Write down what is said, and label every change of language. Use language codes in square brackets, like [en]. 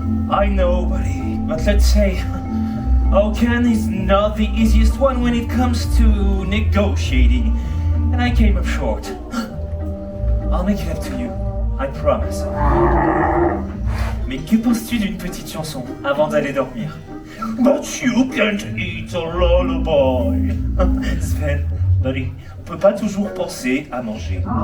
[en] I know, buddy, but let's say Ken is not the easiest one when it comes to negotiating, and I came up short. I'll make it up to you, I promise. [fr] Mais que penses-tu d'une petite chanson avant d'aller dormir? [en] But you can't eat a lullaby. [fr] Sven, buddy, on peut pas toujours penser à manger.